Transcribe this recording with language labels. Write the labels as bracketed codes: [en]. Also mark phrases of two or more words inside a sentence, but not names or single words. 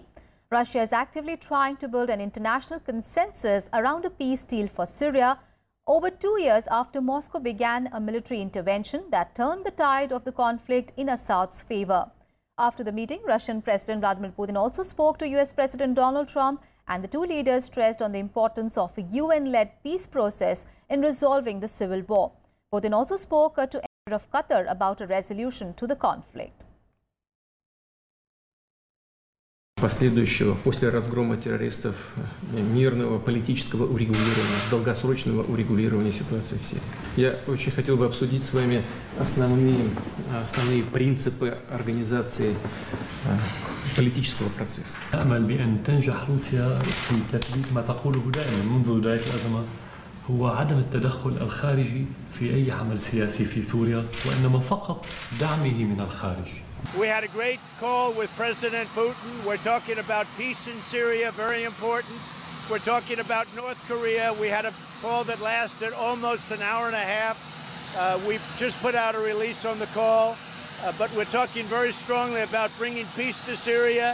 [en] Russia is actively trying to build an international consensus around a peace deal for Syria over 2 years after Moscow began a military intervention that turned the tide of the conflict in Assad's favor. After the meeting, Russian President Vladimir Putin also spoke to US President Donald Trump, and the two leaders stressed on the importance of a UN-led peace process in resolving the civil war. Putin also spoke to Emir of Qatar about a resolution to the conflict. [ru] Последующего, после разгрома террористов, мирного политического урегулирования, долгосрочного урегулирования ситуации в Сирии. Я очень хотел бы обсудить с вами основные принципы организации политического процесса. [ar] أأمل بأن تنجح روسيا في تثبيت ما تقوله دائما منذ بداية الأزمة، هو عدم التدخل الخارجي في أي عمل سياسي في سوريا، وإنما فقط دعمه من الخارج. [en] We had a great call with President Putin. We're talking about peace in Syria, very important. We're talking about North Korea. We had a call that lasted almost an hour and a half. We just put out a release on the call, but we're talking very strongly about bringing peace to Syria.